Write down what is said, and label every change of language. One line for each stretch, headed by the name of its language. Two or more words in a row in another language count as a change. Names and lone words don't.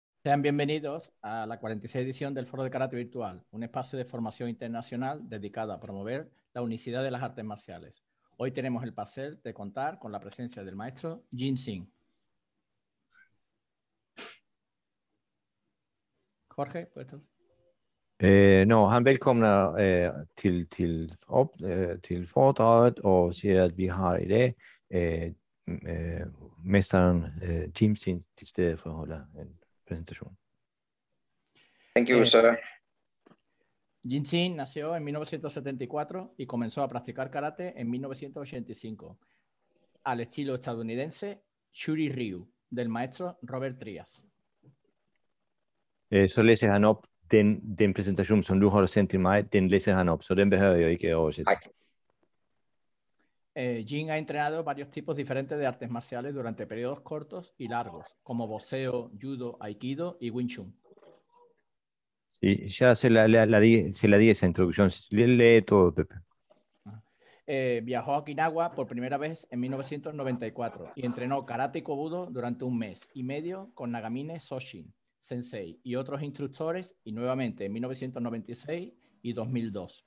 Spanish: Sean bienvenidos a la 46 edición del Foro de Karate Virtual, un espacio de formación internacional dedicado a promover la unicidad de las artes marciales. Hoy tenemos el placer de contar con la presencia del maestro Jin Sing. Jorge, ¿puestos?
Danish: Han välkomnar till foredraget og siger, at vi har i dag mesteren Jim Sing til stede for at holde en præsentation.
English: Thank you, sir.
Spanish: Jin Sing nació en 1974 y comenzó a practicar karate en 1985, al estilo estadounidense Shuri Ryu, del maestro Robert Trias.
Danish: Så læser han op den præsentation, som du holder sendt til mig, den læser han op, så den behøver jeg ikke oversætte.
Spanish: Jin ha entrenado varios tipos diferentes de artes marciales durante periodos cortos y largos, como boxeo, judo, aikido y wing chun. Sí, ya se la di esa introducción. Lee todo, Pepe. Viajó a Okinawa por primera vez en 1994 y entrenó karate y kobudo durante un mes y medio con Nagamine Soshin Sensei y otros instructores, y nuevamente en 1996 y 2002.